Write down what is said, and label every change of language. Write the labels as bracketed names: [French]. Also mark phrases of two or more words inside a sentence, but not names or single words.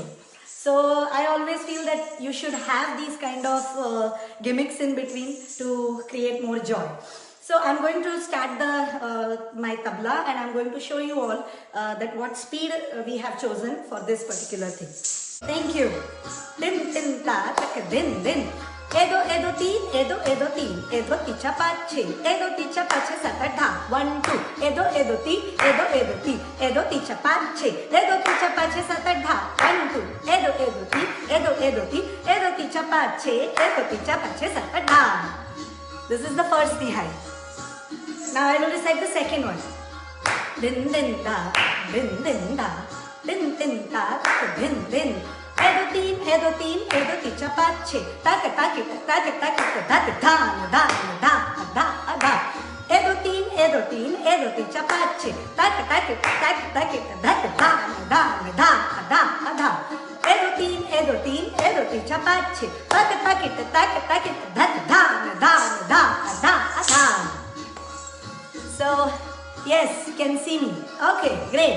[English] So I always feel that you should have these kind of gimmicks in between to create more joy. So I'm going to start my tabla, and I'm going to show you all that what speed we have chosen for this particular thing. Thank you. Din din ta tak din din. Edo edo teen, edo teen, edo ticha pache, edo ticha pache sata dha. 1 2. Edo edo teen, edo ticha pache, edo ticha pache sata dha. 1 2. Edo teen, edo ticha pache sata dha. This is the first tihai. Now I will recite the second one. Din din da, din din da, din din da, din din. Edo teen, edo ticha pache, taka taka taka taka taka da da da da da. Edo teen, edo ticha pache, taka taka taka taka da da da da da. Edo teen, edo ticha pache, taka taka taka taka da da da da. So, yes, you can see me. Okay, great.